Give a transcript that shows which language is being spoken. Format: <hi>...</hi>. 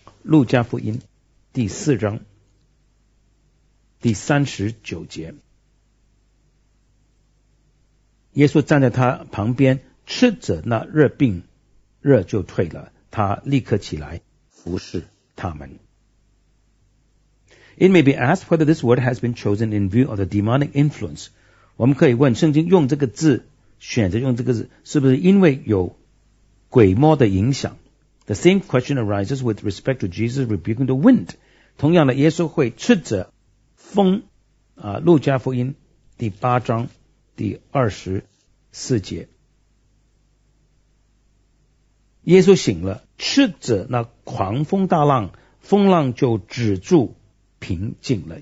<zh>路加福音第四章第三十九节，耶稣站在他旁边斥责那热病，热就退了，他立刻起来服侍他们。</zh> <en>It may be asked whether this word has been chosen in view of the demonic influence.</en> <zh>我们可以问，圣经用这个字，选择用这个字，是不是因为有鬼魔的影响？</zh> <en>The same question arises with respect to Jesus rebuking the wind.</en> <zh>同样的，耶稣会斥责风。路加福音第八章第二十四节，耶稣醒了，斥责那狂风大浪，风浪就止住平静了。</zh>